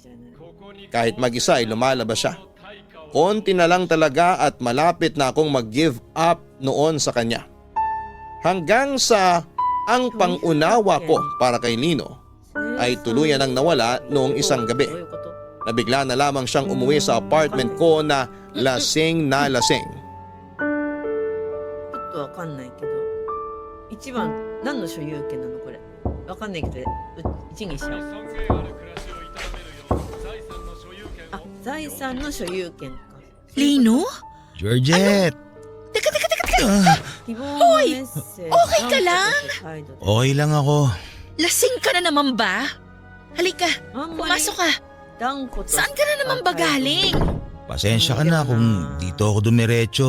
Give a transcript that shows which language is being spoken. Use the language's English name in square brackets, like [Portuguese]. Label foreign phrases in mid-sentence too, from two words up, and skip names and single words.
[Filipino] Kahit mag-isa ay lumalabas siya. Konti na lang talaga at malapit na akong mag- [English] give up [Filipino] noon sa kanya. Hanggang sa ang pangunawa ko para kay Lino ay tuluyan ang nawala noong isang gabi. Nabigla na lamang siyang umuwi sa apartment ko na lasing na lasing. [Japanese] わかんないけど、一番何の所有権なのこれ？わかんないけど、一にしよう。あ、財産の所有権か。 [Filipino] Lino? Georgette! Teka! Hoy! Okay ka lang? Okay lang ako. Lasing ka na naman ba? Halika, pumasok ka. Saan ka na naman ba galing? Pasensya ka na kung dito ako dumiretso.